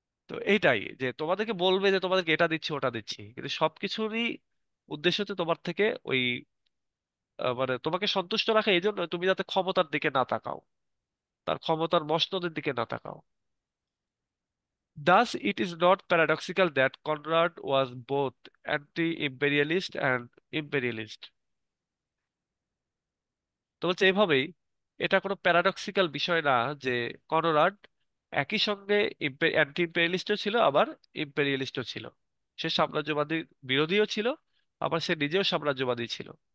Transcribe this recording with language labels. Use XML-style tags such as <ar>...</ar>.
<bn>তো এইটাই, যে তোমাদেরকে বলবে যে তোমাদেরকে এটা দিচ্ছি ওটা দিচ্ছি, কিন্তু সবকিছুরই উদ্দেশ্য হচ্ছে তোমার থেকে ওই মানে তোমাকে সন্তুষ্ট রাখা, এই জন্য তুমি যাতে ক্ষমতার দিকে না তাকাও, তার ক্ষমতার মসনদের দিকে না তাকাও।</bn> <en>Thus, it is not paradoxical that Conrad was both anti-imperialist and imperialist.</en> <bn>তো বলছে এভাবেই, এটা কোনো প্যারাডক্সিক্যাল বিষয় না যে কনরাড একই সঙ্গে অ্যান্টি ইম্পেরিয়ালিস্টও ছিল, আবার ইম্পেরিয়ালিস্টও ছিল। সে সাম্রাজ্যবাদী বিরোধীও ছিল, আবার সে নিজেও সাম্রাজ্যবাদী ছিল।</bn>